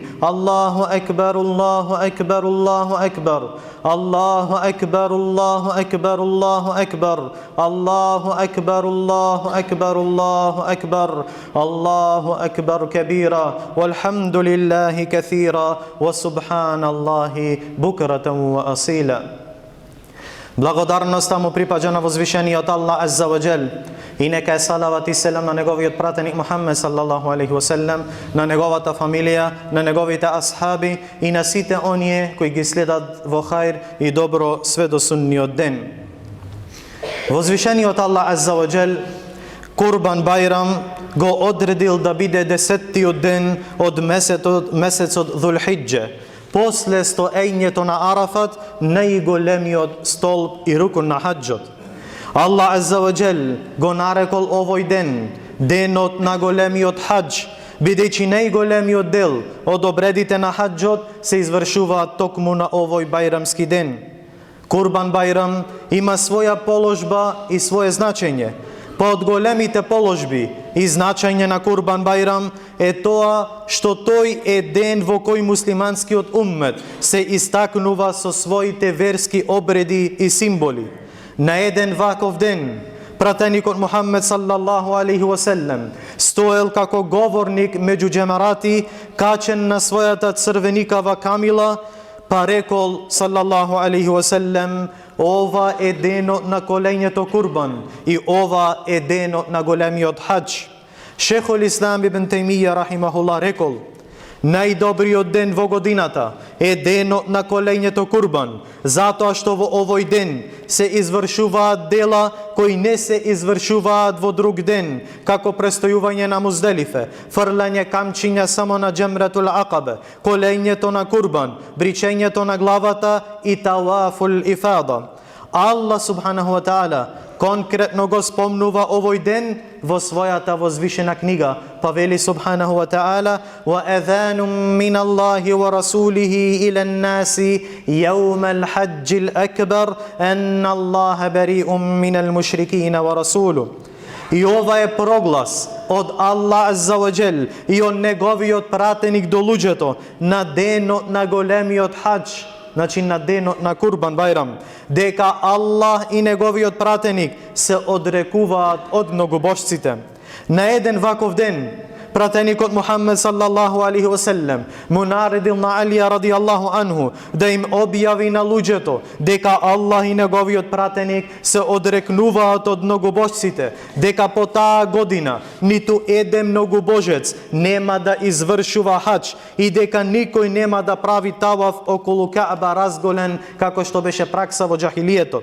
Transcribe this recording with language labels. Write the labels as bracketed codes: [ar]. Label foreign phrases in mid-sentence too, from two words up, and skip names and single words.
[ar] الله أكبر الله أكبر الله أكبر الله أكبر الله أكبر الله أكبر الله أكبر الله أكبر الله أكبر الله أكبر كبيرا والحمد لله كثيرا وسبحان الله بكرة وأصيلا. [mk] Благодарноста му припаѓа на возвишениот Аллах [ar] عز وجل [mk] и нека е салават и селам на неговиот пратеник Мухаммед [ar] صلى الله عليه وسلم, [mk] на неговата фамилија, на неговите асхаби и на сите оние кои ги следат во хајр и добро све до судниот ден. Возвишениот Аллах [ar] عز وجل [mk] Курбан Байрам го одредил да биде 10-тиот ден од месецот Dhul-Hijja. После стоењето на Арафат, најголемиот столб и рукун на хаджот. Аллах [ar] عز وجل [mk] го нарекол овој ден денот на големиот хадж, бидејќи најголемиот дел од обредите на хаджот се извршуваат токму на овој бајрамски ден. Курбан Байрам има своја положба и свое значење. Па од големите положби и значење на Курбан Байрам е тоа што тој е ден во кој муслиманскиот уммет се истакнува со своите верски обреди и символи. На еден ваков ден пратеникот Мухаммед [ar] صلى الله عليه وسلم [mk] стоел како говорник меѓу џемарати, качен на својата црвеникава камила, па рекол [ar] صلى الله عليه وسلم: [mk] ова е денот на колењето Курбан и ова е денот на големиот хадж. [ar] شيخ الإسلام [mk] ибн Тајмија рахимахуллах рекол: најдобриот ден во годината е денот на колењето Курбан, затоа што во овој ден се извршуваат дела кои не се извршуваат во друг ден, како престојување на Музделифе, фрлање камчиња само на Џемратул Акабе, колењето на Курбан, бричењето на главата и [ar] طواف الإفاضة. [mk] Аллах [ar] سبحانه وتعالى [mk] конкретно го спомнува овој ден во својата возвишена книга, па вели [ar] سبحانه وتعالى: وأذان من الله ورسوله إلى الناس يوم الحج الأكبر أن الله بريء من المشركين ورسوله. [mk] И ова е проглас од Аллах [ar] عز وجل [mk] и од неговиот пратеник до луѓето на денот на големиот хадж, значи на денот на Курбан Байрам, дека Аллах и неговиот пратеник се одрекуваат од многобожците. На еден ваков ден пратеникот Мухаммед [ar] صلى الله عليه وسلم [mk] му наредил на Алија [ar] رضي الله عنه [mk] да им објави на луѓето дека Аллах и неговиот пратеник се одрекнуваат од многобожците, дека по таа година ниту еден многобожец нема да извршува хадж и дека никој нема да прави таваф околу Каба разголен како што беше пракса во џахилијетот.